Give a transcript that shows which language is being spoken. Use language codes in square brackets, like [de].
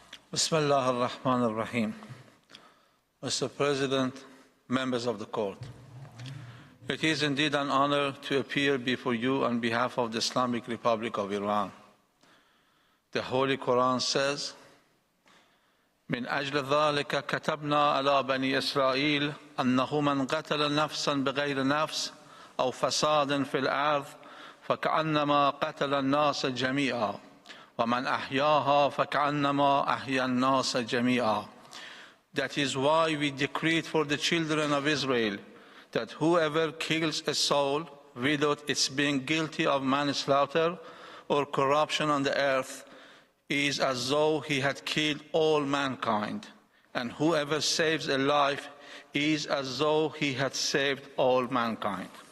[en] Bismillah ar-Rahman ar-Rahim. Mr. President, members of the court, it is indeed an honor to appear before you on behalf of the Islamic Republic of Iran. The Holy Quran says, [ar] من أجل ذلك كتبنا على بني إسرائيل أنه من قتل نفسا بغير نفس أو فساد في الأرض فكأنما قتل الناس جميعا ومن أحياها فكأنما أحيا الناس جميعا. [en] That is why we decreed for the children of Israel that whoever kills a soul without its being guilty of manslaughter or corruption on the earth is as though he had killed all mankind, and whoever saves a life is as though he had saved all mankind.